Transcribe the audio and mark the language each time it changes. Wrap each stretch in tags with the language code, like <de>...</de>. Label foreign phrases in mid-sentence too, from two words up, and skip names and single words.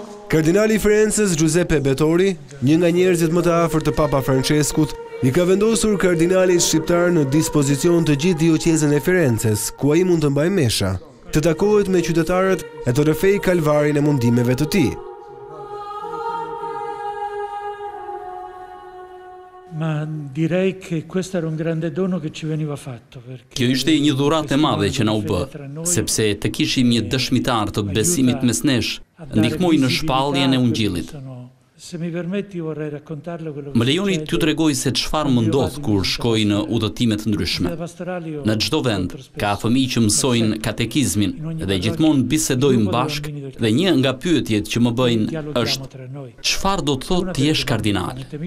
<sq>Kardinali i Firencës Giuseppe Bettori, një nga njerëzit më të afërt të Papa Franceskut, i ka vendosur kardinalit shqiptar në dispozicion të gjithë dioqezën e Firencës, ku ai mund të mbajë mesha, të takohet me qytetarët e të rrëfej kalvarin e mundimeve të tij.</sq> <it>Ma direi che questo era un grande dono che ci veniva fatto.</it> <sq>Kjo ishte një dhuratë e madhe që na u bë, sepse të kishim një dëshmitar të besimit mes nesh, ndihmoi në shpalljen e Ungjillit. Më lejoni t'ju tregoj se çfarë më ndodh kur shkoj në udhëtime të ndryshme. Në çdo vend ka fëmijë që mësojnë katekizmin dhe gjithmonë bisedojmë bashkë dhe një nga pyetjet që më bëjnë është: çfarë do të thotë të jesh kardinal?</sq>